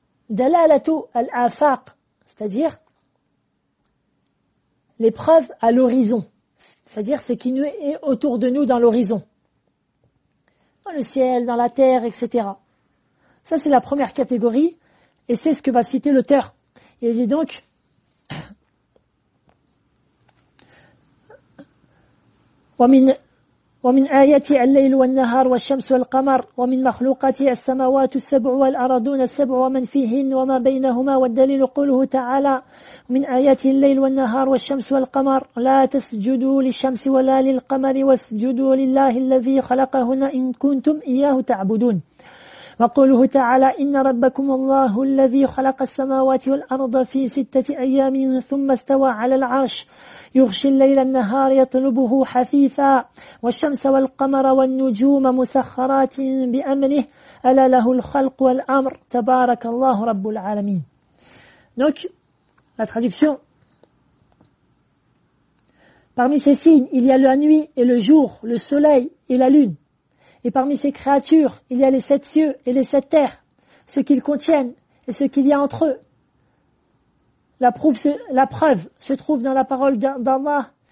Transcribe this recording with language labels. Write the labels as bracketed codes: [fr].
[fr] Dalalatu al-afaq, c'est-à-dire les preuves à l'horizon, c'est-à-dire ce qui est autour de nous dans l'horizon, dans le ciel, dans la terre, etc. Ça, c'est la première catégorie, et c'est ce que va citer l'auteur. Il dit donc, [ar] ومن آياته الليل والنهار والشمس والقمر ومن مخلوقاته السماوات السبع والأرضون السبع ومن فيهن وما بينهما والدليل قوله تعالى ومن آياته الليل والنهار والشمس والقمر لا تسجدوا للشمس ولا للقمر واسجدوا لله الذي خلقهن إن كنتم إياه تعبدون وقوله تعالى إن ربكم الله الذي خلق السماوات والأرض في 6 أيام ثم استوى على العرش يغشي الليل النهار يطلبه حثيثا والشمس والقمر والنجوم مسخرات بأمره ألا له الخلق والأمر تبارك الله رب العالمين. [fr] Donc, la traduction. Parmi ces signes, il y a la nuit et le jour, le soleil et la lune. Et parmi ces créatures, il y a les 7 cieux et les 7 terres, ce qu'ils contiennent et ce qu'il y a entre eux. La preuve se trouve dans la parole d'Allah.